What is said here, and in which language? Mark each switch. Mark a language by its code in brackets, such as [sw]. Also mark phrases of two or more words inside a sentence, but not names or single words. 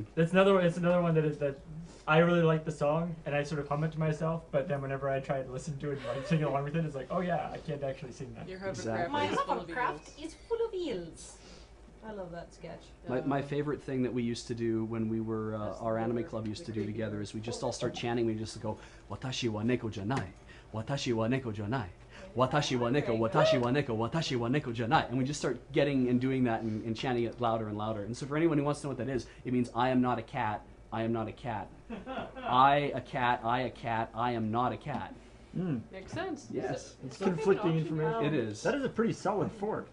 [en] It's another one that I really like the song and I sort of hum it to myself. But then whenever I try to listen to it and like sing along with it, it's like, oh yeah, I can't actually sing that. Your Exactly. My hovercraft hovercraft is full of eels. I love that sketch. My favorite thing that we used to do when we were our anime club used to do together is we just all start chanting. We just go [ja] 私は猫じゃない、私は猫じゃない、私は猫、私は猫、私は猫じゃない, [en] and we just start getting and doing that and chanting it louder and louder. And so for anyone who wants to know what that is, it means I am not a cat. I am not a cat. I a cat. I a cat. I am not a cat. Makes sense. Yes, It's conflicting information. it is. That is a pretty solid fort.